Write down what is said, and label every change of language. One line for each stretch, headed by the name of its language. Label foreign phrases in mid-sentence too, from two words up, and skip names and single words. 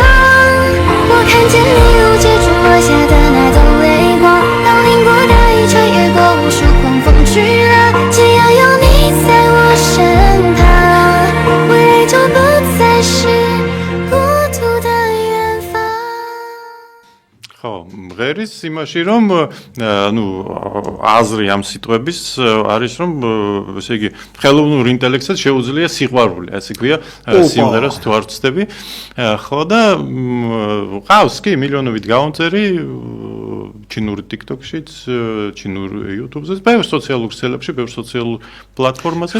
Chinese: 我看见迷雾之中落下的那道微光，当凌波大雨穿越过无数狂风巨浪，只要有你在我身旁，未来就不再是孤独的远方。
Georgian: ხო, მღერის იმაში რომ ანუ აზრი ამ სიტყვების არის რომ ესე იგი ხელოვნურ ინტელექტსაც შეუძლია სიყვარული, ასე ქვია, სიმღერას თუ არ ვწდები. ხო და ყავს კი მილიონობით გამომწერი ჩინურ TikTok-შიც, ჩინურ YouTube-ზე, ბევრ სოციალურ ქსელებში, ბევრ სოციალურ პლატფორმაზე.